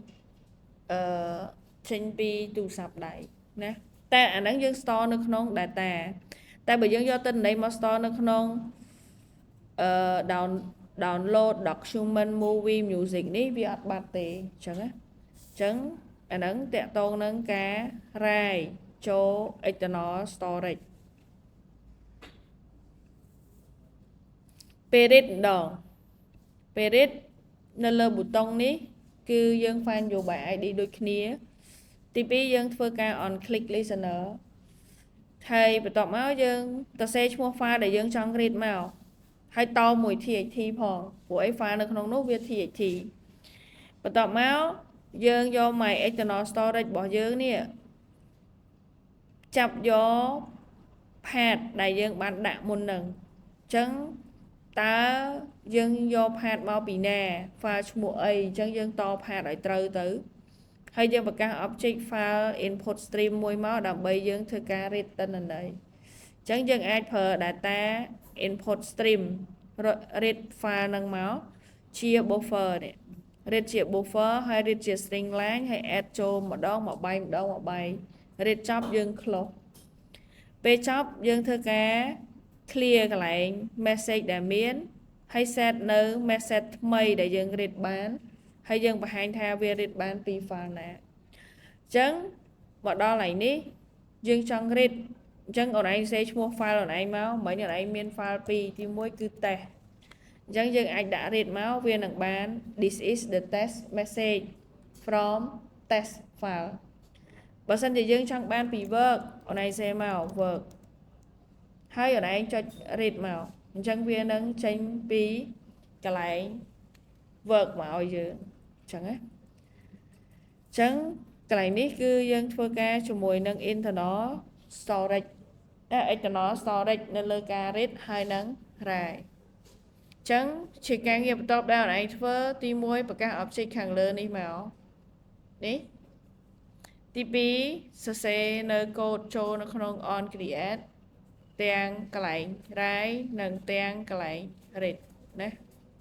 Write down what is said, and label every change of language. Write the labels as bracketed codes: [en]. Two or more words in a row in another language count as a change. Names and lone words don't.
[km] ទូរស័ព្ទដៃណាតែអាហ្នឹងយើង store នៅក្នុង data តែបើយើងយកទិន្នន័យមក store នៅក្នុង [en] download document movie music [km] នេះវាអត់បាត់ទេអញ្ចឹងណាអញ្ចឹងអាហ្នឹងតកតងនឹងការ write ចូល [en] external storage [km] ពេល read ម្ដងពេល read នៅលើប៊ូតុងនេះគឺយើង [en] find your by ID [km] ដូចគ្នាទី2យើងធ្វើការ [en] on click listener [km] ហើយបន្ទាប់មកយើងទៅសេឈ្មោះ file ដែលយើងចង់ read មកហើយតមួយ txt ផងព្រោះអី file នៅក្នុងនោះវា txt បន្ទាប់មកយើងយក [en] my external storage [km] របស់យើងនេះ ចាប់យក path ដែលយើងបានដាក់មុននឹងអញ្ចឹងតើយើងយក path មកពីណា file ឈ្មោះអីអញ្ចឹងយើងត path ឲ្យត្រូវទៅហើយយើងបង្កើត [en] object file input stream [km] មួយមកដើម្បីយើងធ្វើការ read ទិន្នន័យអញ្ចឹងយើងអាចប្រើ [en] data input stream read file [km] នឹងមកជា buffer នេះ read ជា buffer ហើយ read ជា [en] string line [km] ហើយ add ចូលម្ដងមកបាយ read ចប់យើង close ពេលចប់យើងធ្វើការ clear កន្លែង message ដែលមានហើយ set នៅ message ថ្មីដែលយើង read បានហើយយើងបង្ហាញថាវា read បាន ពី file ណាអញ្ចឹងមកដល់កន្លែងនេះយើងចង់ read អញ្ចឹងអូនឯងសេឈ្មោះ file អូនឯងមកមិញអូនឯងមាន file 2ទី1គឺ test អ ញ្ចឹងយើងអាចដាក់ read មកវានឹងបាន [en] this is the test message from test file [km] បើសិនជាយើងចង់បានពី work អូ នឯងសេមក work ហើយអូនឯងចុច read មកអញ្ចឹងវានឹងចេញពីកន្លែង work មកឲ្យយើងអញ្ចឹងណាអញ្ចឹងកន្លែងនេះគឺយើងធ្វើការជាមួយនឹង [en] internal storage external storage [km] នៅលើការ read ហើយនឹង write អញ្ចឹងជាការងារបន្ទាប់ដែលអូនឯងធ្វើទី1ប្រកាស object ខាងលើនេះមកនេះទី2សរសេរនៅ code ចូលនៅក្នុង [en] on create [km] តទាំងកន្លែង write និងទាំងកន្លែង read ណា